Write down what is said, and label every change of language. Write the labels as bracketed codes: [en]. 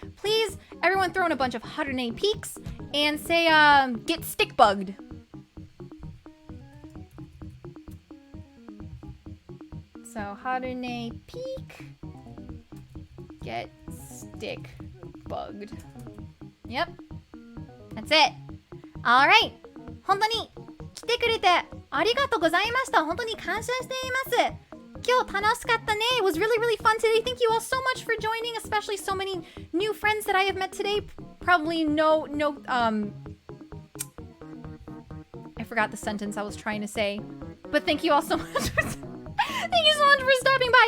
[en] Please, everyone, throw in a bunch of Harune peaks and say get stick bugged. So Harune peak, get stick bugged. Yep. That's it. Alright. [ja] 本当に来てくれてありがとうございました。本当に感謝しています。今日楽しかったね。 [en] It was really, really fun today. Thank you all so much for joining, especially so many new friends that I have met today. Probably no, I forgot the sentence I was trying to say. But thank you all so much Thank you so much for stopping by.